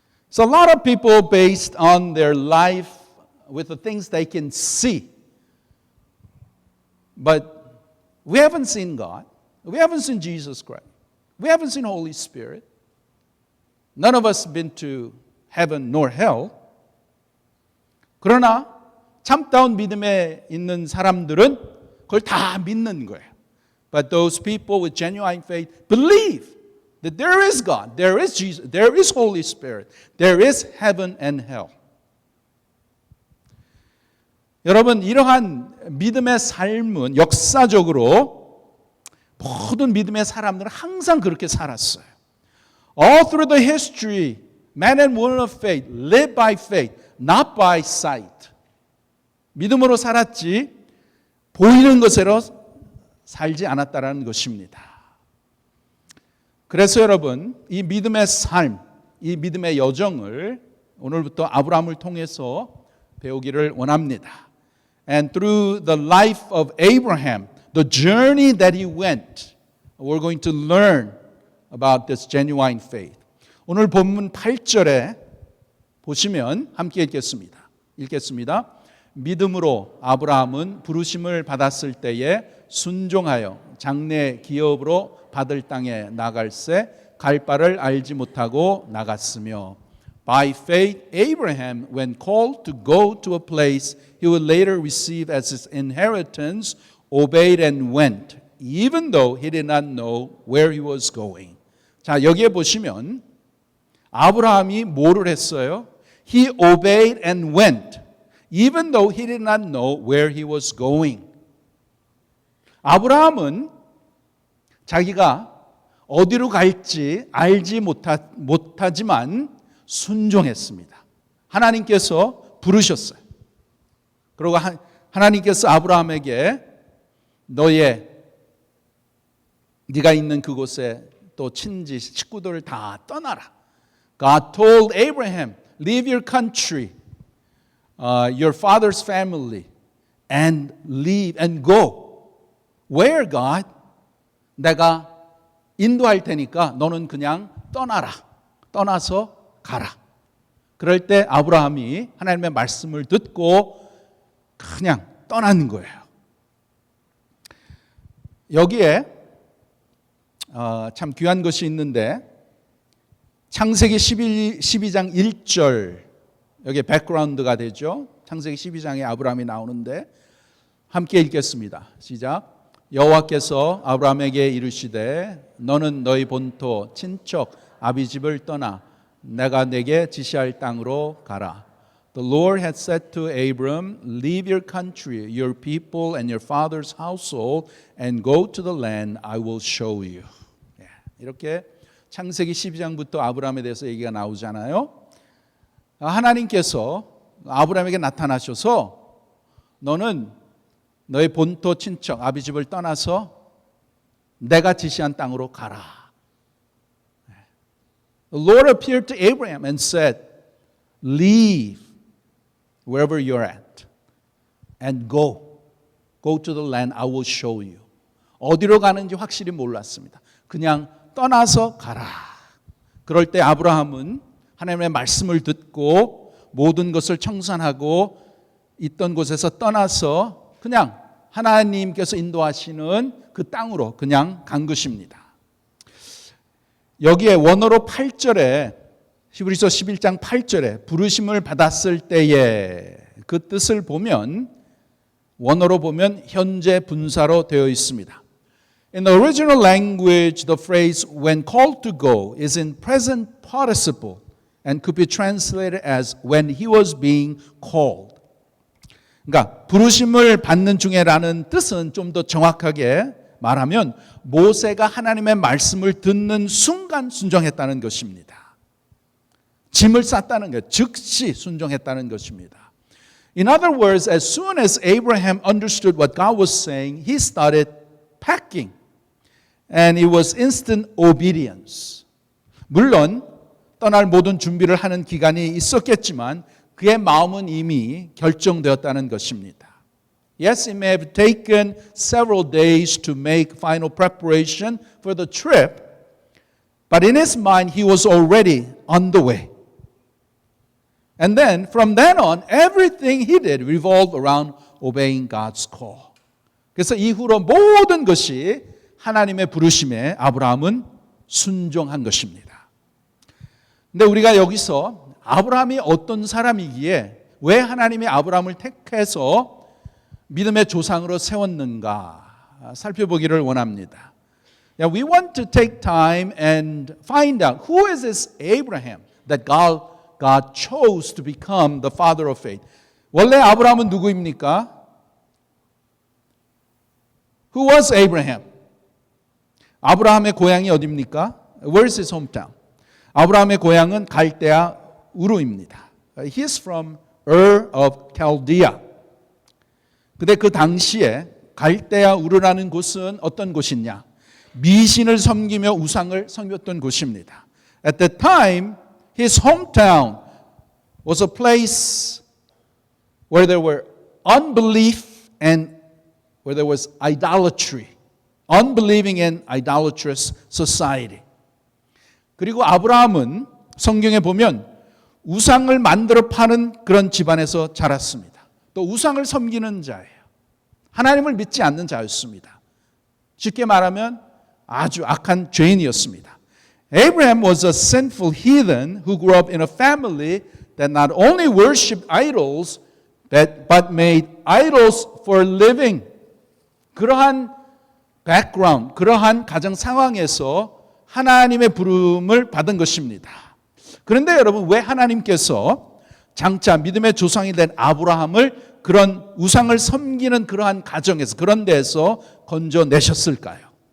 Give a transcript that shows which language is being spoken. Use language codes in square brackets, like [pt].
[en] So a lot of people based on their life with the things they can see. But we haven't seen God. We haven't seen Jesus Christ. We haven't seen Holy Spirit. None of us been to heaven nor hell. [ko] 그러나 참다운 믿음에 있는 사람들은 그걸 다 믿는 거예요. [en] But those people with genuine faith believe that there is God, there is Jesus, there is Holy Spirit, there is heaven and hell. [ko] 여러분, 이러한 믿음의 삶은 역사적으로 모든 믿음의 사람들은 항상 그렇게 살았어요. [en] All through the history, men and women of faith live by faith, not by sight. [ko] 믿음으로 살았지 보이는 것으로 살지 않았다라는 것입니다. 그래서 여러분, 이 믿음의 삶, 이 믿음의 여정을 오늘부터 아브라함을 통해서 배우기를 원합니다. [en] And through the life of Abraham, the journey that he went, we're going to learn about this genuine faith. [ko] 오늘 본문 8절에 보시면 함께 읽겠습니다. 믿음으로 아브라함은 부르심을 받았을 때에 순종하여 장래 기업으로 받을 땅에 나갈새 갈 바를 알지 못하고 나갔으며 [en] By faith Abraham when called to go to a place he would later receive as his inheritance obeyed and went even though he did not know where he was going. [ko] 자, 여기에 보시면 아브라함이 뭐를 했어요? [en] He obeyed and went even though he did not know where he was going. [ko] 아브라함은 자기가 어디로 갈지 알지 못하지만 순종했습니다. 하나님께서 부르셨어요. 그리고 하나님께서 아브라함에게 네가 있는 그곳에 또 친지 식구들을 다 떠나라. [en] God told Abraham, leave your country, your father's family, and leave and go. Where, God? [ko] 내가 인도할 테니까 너는 그냥 떠나라. 떠나서 가라. 그럴 때 아브라함이 하나님의 말씀을 듣고 그냥 떠나는 거예요. 여기에 참 귀한 것이 있는데 창세기 12장 1절 여기 백그라운드가 되죠. 창세기 12장에 아브라함이 나오는데 함께 읽겠습니다. 시작. 여호와께서 아브라함에게 이르시되 너는 너희 본토 친척 아비집을 떠나 내가 내게 지시할 땅으로 가라. [en] The Lord had said to Abram, leave your country, your people and your father's household and go to the land I will show you. [ko] 이렇게 창세기 12장부터 아브라함에 대해서 얘기가 나오잖아요. 하나님께서 아브라함에게 나타나셔서 너는 너의 본토 친척 아비집을 떠나서 내가 지시한 땅으로 가라. [en] The Lord appeared to Abraham and said, leave wherever you're at and go to the land I will show you. [ko] 어디로 가는지 확실히 몰랐습니다. 그냥 떠나서 가라. 그럴 때 아브라함은 하나님의 말씀을 듣고 모든 것을 청산하고 있던 곳에서 떠나서 그냥 하나님께서 인도하시는 그 땅으로 그냥 간 것입니다. 여기에 원어로 8절에 히브리서 11장 8절에 부르심을 받았을 때에 그 뜻을 보면 원어로 보면 현재 분사로 되어 있습니다. [en] In the original language, the phrase when called to go is in present participle and could be translated as when he was being called. [ko] 그러니까 부르심을 받는 중에라는 뜻은 좀 더 정확하게 말하면 모세가 하나님의 말씀을 듣는 순간 순종했다는 것입니다. 짐을 쌌다는 것, 즉시 순종했다는 것입니다. [en] In other words, as soon as Abraham understood what God was saying, he started packing. And it was instant obedience. [ko] 물론 떠날 모든 준비를 하는 기간이 있었겠지만 그의 마음은 이미 결정되었다는 것입니다. [en] Yes, it may have taken several days to make final preparation for the trip, but in his mind he was already on the way. And then from then on, everything he did revolved around obeying God's call. [ko] 그래서 이후로 모든 것이 하나님의 부르심에 아브라함은 순종한 것입니다. 근데 우리가 여기서 아브라함이 어떤 사람이기에 왜 하나님이 아브라함을 택해서 믿음의 조상으로 세웠는가 살펴보기를 원합니다. [en] We want to take time and find out who is this Abraham that God chose to become the father of faith. [ko] 원래 아브라함은 누구입니까? [en] Who was Abraham? [ko] 아브라함의 고향이 어디입니까? [en] Where's his hometown? [ko] 아브라함의 고향은 갈대아 우르입니다. [en] He is from Ur of Chaldea. [ko] 근데 그 당시에 갈대아 우르라는 곳은 어떤 곳이냐? 미신을 섬기며 우상을 섬겼던 곳입니다. [en] At that time, his hometown was a place where there were unbelief and where there was idolatry. Unbelieving and idolatrous society. [ko] 그리고 아브라함은 성경에 보면 우상을 만들어 파는 그런 집안에서 자랐습니다. 또 우상을 섬기는 자예요. 하나님을 믿지 않는 자였습니다. 쉽게 말하면 아주 악한 죄인이었습니다. [en] Abraham was a sinful heathen who grew up in a family that not only worshipped idols but made idols for living. [ko] 그러한 background, 그러한 가정 상황에서 하나님의 부름을 받은 것입니다. 그런데 여러분, 왜 하나님께서 장차 믿음의 조상이 된 아브라함을 그런 우상을 섬기는 그러한 가정에서, 그런 데서 건져내셨을까요?